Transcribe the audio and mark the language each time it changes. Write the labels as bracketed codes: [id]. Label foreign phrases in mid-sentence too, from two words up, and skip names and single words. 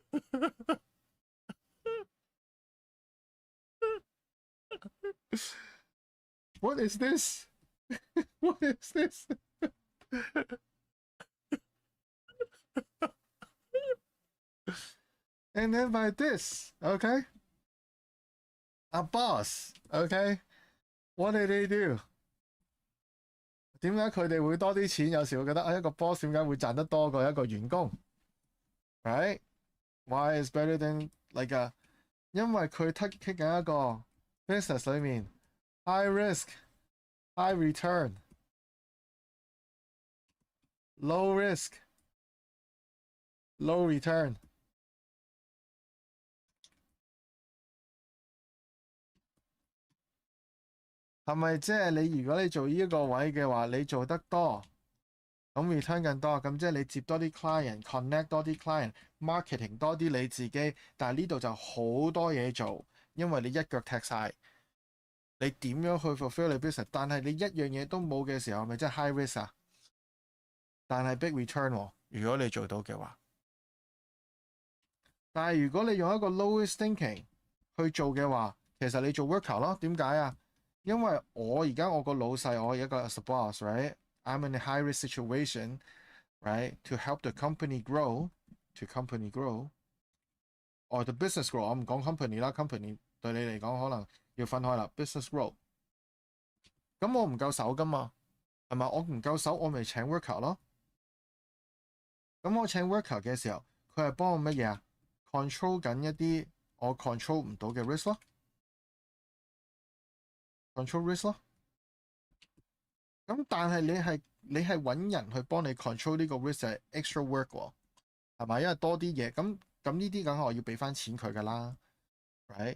[en] What is this? What is this? And then by this, okay? A boss, okay? What did they do? [yue] 點解佢哋會多啲錢？有時會覺得一個 boss 點解會賺得多過一個員工 ？Right? [en] Why is better than like a？ [yue] 因為佢 take 緊一個 business 裏面 [en] high risk, high return, low risk, low return。 [yue] 係咪即係你如果你做呢一個位嘅話，你做得多，咁 return 更多，咁即係你接多啲 client，connect 多啲 client，marketing 多啲你自己，但係呢度就好多嘢做，因為你一腳踢晒，你點樣去 fulfill 你 business？但係你一樣嘢都冇嘅時候，咪即係 [en] high risk [yue] 啊？但係 [en] big return [yue] 喎，如果你做到嘅話。但係如果你用一個 [en] lowest thinking [yue] 去做嘅話，其實你做 worker 咯。點解啊？因為我而家我個老細，我一個 [en] as a boss, right? I'm in a high risk situation, right? To help the company grow, or the business grow. [yue] 我唔講 company 啦 ，company 對你嚟講可能要分開啦。 [en] business grow， [yue] 咁我唔夠手噶嘛，係咪？我唔夠手，我咪請 worker 咯。咁我請 worker 嘅時候，佢係幫我乜嘢啊 ？control 緊一啲我 control 唔到嘅 risk 咯。control risk 咯，咁但係你係揾人去幫你 control 呢個 risk 係 [en] extra work [yue] 喎，係咪？因為多啲嘢，咁呢啲梗係我要俾翻錢佢噶啦 ，right？